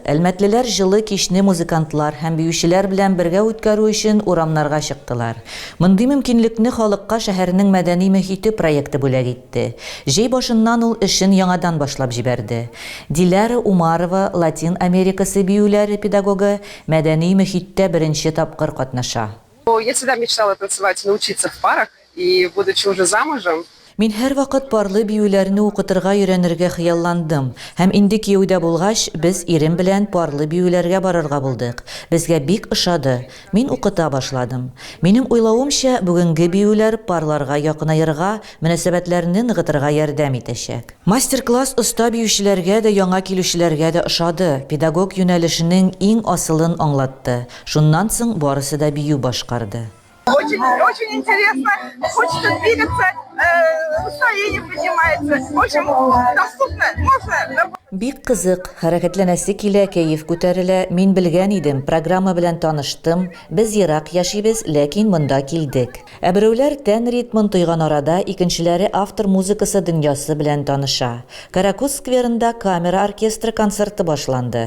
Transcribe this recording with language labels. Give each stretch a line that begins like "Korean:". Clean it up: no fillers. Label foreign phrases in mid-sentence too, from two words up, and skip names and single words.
Tatar: Әлмәтлеләр җылы кичне музыкантлар һәм биючеләр белән бергә үткәрү өчен урамнарга чыктылар. Мондый мөмкинлекне халыкка шәһәрнең мәдәни мөхите проекты бүләк итте. Җәй башыннан ул эшен яңадан башлап җибәрде. Диляра Умарова, Латин Америкасы биюләре педагогы, мәдәни мөхиттә беренче тапкыр катнаша.
Russian: Я всегда мечтала танцевать, научиться в парах, и будучи уже замужем,
Tatar: Мин һәр вакыт парлы биюләрне укытырга өйрәнергә хыялландым. Һәм инде кияүдә булгач, без ирем белән парлы биюләргә барырга булдык. Безгә бик ошады. Мин укыта башладым. Минем уйлавымча, бүгенге биюләр парларга якынайырга, мөнәсәбәтләрне ныгытырга ярдәм итәчәк. Мастер-класс оста биючеләргә дә, яңа килүчеләргә дә ошады. Педагог юнәлешенең иң асылын аңлатты. Шуннан соң барысы да бию башкарды.
Russian: Очень интересно, хочется двигаться, настроение поднимается, очень доступно, можно.
Tatar: Бик кызык, хәрәкәтләнәсе килә, кәеф күтәрелә. Мин белгән идем, программа белән таныштым. Без ерак яшибез, ләкин монда килдек. Берәүләр тән ритмын тойган арада, икенчеләре автор музыкасы дөньясы белән таныша. Каракус скверында камера оркестры концерты башланды.